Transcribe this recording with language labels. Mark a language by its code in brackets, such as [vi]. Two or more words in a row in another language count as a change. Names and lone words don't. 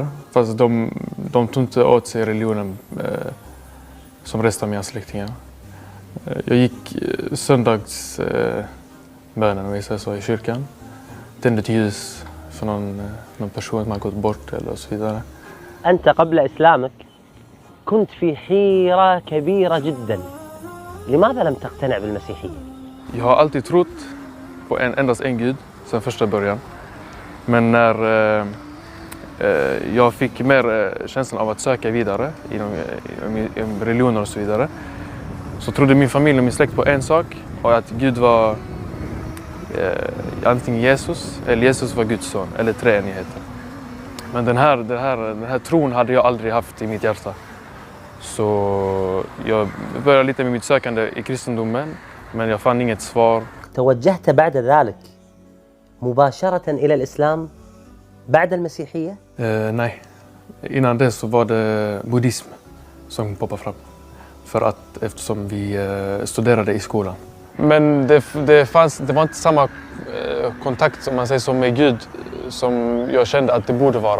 [sv] Fast de tog inte åt sig religionen som resten av mina släktingar. Jag gick söndagsbönen om vi säger så, i kyrkan. Tände ett ljus för någon person som har gått bort eller så vidare. [ar] أنت قبل إسلامك كنت في حيرة كبيرة جدا. لماذا لم تقتنع بالمسيحية؟ [sv] Jag har alltid trott på endast en Gud sedan första början. Men när jag fick mer känslan av att söka vidare inom religioner och så vidare, så trodde min familj och min släkt på en sak, och att Gud var antingen Jesus eller Jesus var Guds son, eller treenigheten. Men den här tron hade jag aldrig haft i mitt hjärta. Så jag började lite med mitt sökande i kristendomen, men jag fann inget svar. [ar] توجهت بعد ذلك مباشرة إلى الإسلام بعد المسيحية؟ [sv] Nej, innan det så var det buddhism som poppade fram. Eftersom vi studerade i skolan. Men det var inte samma kontakt som man säger som med Gud som jag kände att det borde vara.